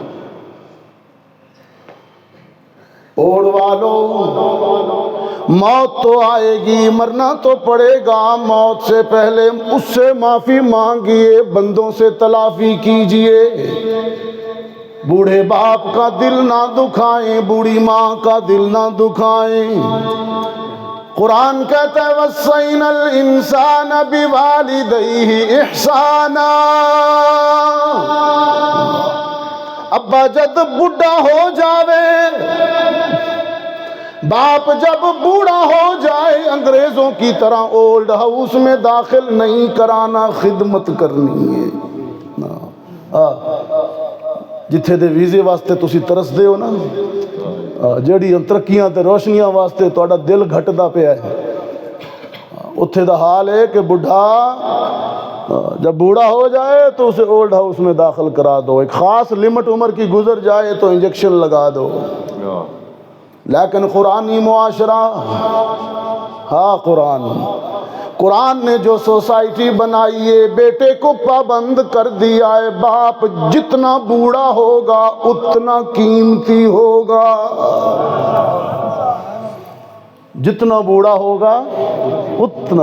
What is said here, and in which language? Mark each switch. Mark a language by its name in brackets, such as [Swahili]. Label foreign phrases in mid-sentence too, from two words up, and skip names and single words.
[Urdu] اوڑ والو, موت تو آئے گی, مرنا تو پڑے گا, موت سے پہلے اس سے معافی مانگیے, بندوں سے تلافی کیجئے. بوڑھے باپ کا دل نہ دکھائیں, بوڑھی ماں کا دل نہ دکھائیں. قرآن کہتا ہے [Arabic] وَصَّيْنَا الْإِنسَانَ بِوَالِدَيْهِ اِحْسَانًا. [Punjabi] ابا جب بڑھا ہو جاوے, [Urdu] باپ جب بوڑھا ہو جائے, انگریزوں کی طرح اولڈ ہاؤس میں داخل نہیں کرانا, خدمت کرنی ہے. [Punjabi] جتھے دے ویزے واسطے تسی ترس دے ہو نا, جڑی ترقیاں تے روشنیاں واسطے تہاڈا دل گھٹدا پیا ہے, اتھے دا حال [Urdu] ہے کہ بڑھا جب بوڑھا ہو جائے تو اسے اولڈ ہاؤس میں داخل کرا دو, ایک خاص لمٹ عمر کی گزر جائے تو انجیکشن لگا دو. لیکن قرآنی معاشرہ, ہاں قرآن, قرآن نے جو سوسائٹی بنائی ہے، بیٹے کو پابند کر دیا ہے، باپ جتنا بوڑھا ہوگا اتنا قیمتی ہوگا، جتنا بوڑھا ہوگا اتنا۔